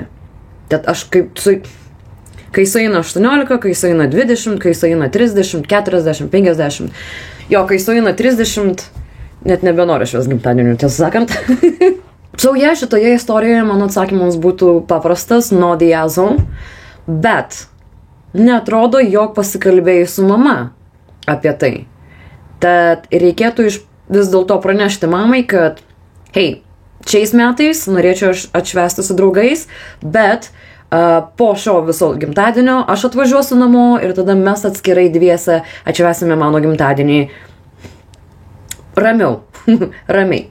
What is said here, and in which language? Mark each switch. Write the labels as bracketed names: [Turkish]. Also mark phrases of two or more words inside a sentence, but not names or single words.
[Lithuanian] Tad aš kai sueina 18, kai sueina 20, kai sueina 30, 40, 50. Jo, kai sueina 30... Net nebenoriu šios gimtadienių, tiesą sakant. Šitoje istorijoje mano atsakymas būtų paprastas, [English] not the asshole, [Lithuanian] bet neatrodo, jog pasikalbėjai su mama apie tai. Tad reikėtų vis dėlto pranešti mamai, kad hei, šiais metais norėčiau atšvęsti su draugais, bet po šio viso gimtadienio aš atvažiuosiu namo ir tada mes atskirai dviese atšvęsime mano gimtadienį ramiau, ramiai.